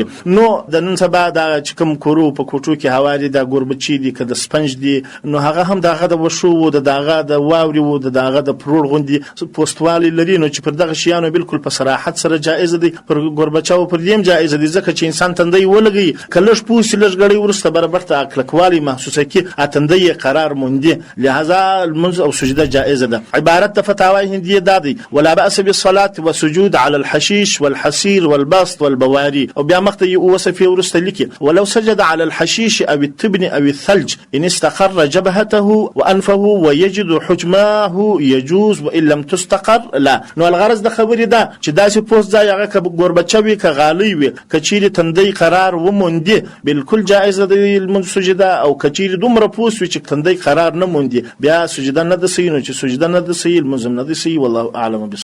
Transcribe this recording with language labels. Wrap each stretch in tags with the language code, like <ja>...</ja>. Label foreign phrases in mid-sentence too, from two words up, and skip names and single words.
<ps>نو د نن سبا دا چې کوم کورو په کوټو کې هوا دي، دا ګوربچې دي که د سپنج دي، نو هغه هم دغه د وښو و، دغه د واورې و، دغه د پروړ غوندې پوستوالی لري، نو چې پر دغه شیانو بالکل په صراحت سره جایز دی. پر ګوربچاو پر دې هم جایز دی، ځکه چې انسان تندی ولګي که لږ پوست لږ غړی وروسته برابر ته کلکوالی محسوسه کړي، تندی یې قرار موندي، لهذا لمونځ او سجده جایز ده. عبارت د فتاوای هندیه دا دی:</ps> <ar>ولا باس بالصلاه والسجود على الحشيش والحصير والبسط والبواري.</ar> <ps>او بیا مخته یې وصف وروسته لیکي:</ps> <ar>ولو سجد على الحشيش او التبن او الثلج ان استقر جبهته وانفه ويجد حجمه يجوز وان لم تستقر لا.</ar> <ps>نو الغرض د خبرې ده چې داسې پوست ځای هغه که ګوربچه وي که غالی وي، که چیرې تندی قرار وموندي بالکل جایز ده لمونځ سجده، او که چیرې دومره پوست وي چې تندی قرار نه موندي بیا سجده نه ده صحیح. نو چې سجده نه ده صحیح، لمونځ هم نه ده صحیح.</ps> <ar>والله اعلم.</ar>